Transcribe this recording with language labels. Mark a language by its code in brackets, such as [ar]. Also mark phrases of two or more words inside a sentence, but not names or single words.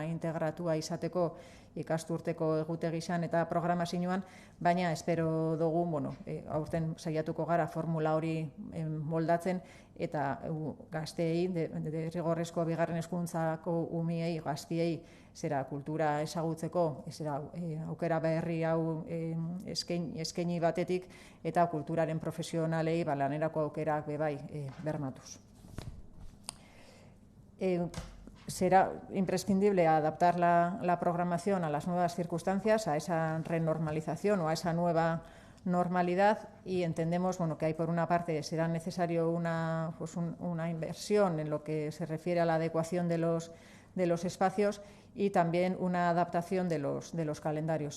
[eu] integratua izateko ikasturteko egutegizan eta programazioan, baina espero dugu, aurten saiatuko gara formula hori moldatzen, eta gazteei, derrigorrezko bigarren hezkuntzako umiei, gaztiei, kultura ezagutzeko, aukera berri hau eskaini batetik, eta kulturaren profesionalei lanerako aukerak bebai bermatuz. [es] Será imprescindible adaptar la programación a las nuevas circunstancias, a esa renormalización o a esa nueva normalidad, y entendemos que hay, por una parte, será necesario una inversión en lo que se refiere a la adecuación de los espacios, y también una adaptación de los calendarios.